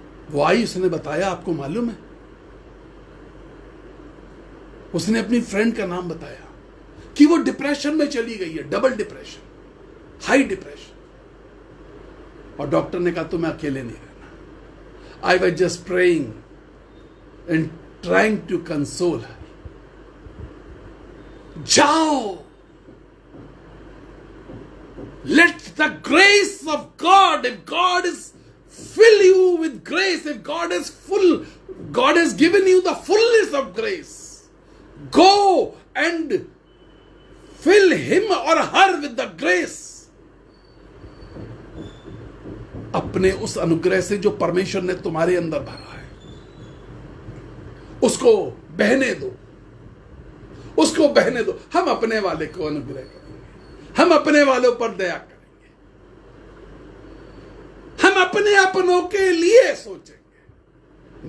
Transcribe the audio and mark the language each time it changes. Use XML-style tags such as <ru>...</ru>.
<hi>वो आई, उसने बताया, आपको मालूम है, उसने अपनी फ्रेंड का नाम बताया कि वो डिप्रेशन में चली गई है, डबल डिप्रेशन, हाई डिप्रेशन। और डॉक्टर ने कहा तुम्हें अकेले नहीं रहना।</hi> <en>I was just praying and trying to console her.</en> <hi>जाओ,</hi> <en>let the grace of God, if God is fill you with grace, if God is full, God has given you the fullness of grace, go and fill him or her with the grace।</en> <hi>अपने उस अनुग्रह से जो परमेश्वर ने तुम्हारे अंदर भरा है, उसको बहने दो, उसको बहने दो। हम अपने वाले को अनुग्रह करेंगे, हम अपने वालों पर दया करेंगे, हम अपने अपनों के लिए सोचेंगे।</hi>